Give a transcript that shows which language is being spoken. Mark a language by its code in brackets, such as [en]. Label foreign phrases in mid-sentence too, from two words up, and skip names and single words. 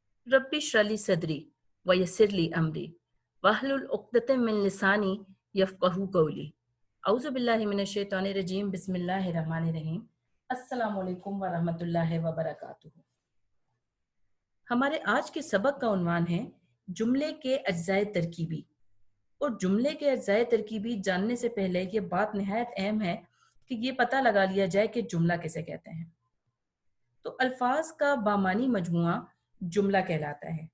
[ar] رب اشرح لي صدري ويسر لي أمري واحلل عقدة من لساني يفقهوا قولي. أعوذ بالله من الشيطان الرجيم۔ بسم الله الرحمن الرحيم. السلام عليكم ورحمة الله وبركاته. [ur] ہمارے آج کے سبق کا عنوان ہے جملے کے اجزائے ترکیبی. اور جملے کے اجزائے ترکیبی جاننے سے پہلے یہ بات نہایت اہم ہے کہ یہ پتا لگا لیا جائے کہ جملہ کسے کہتے ہیں. تو الفاظ کا بامعنی مجموعہ جملہ کہلاتا ہے.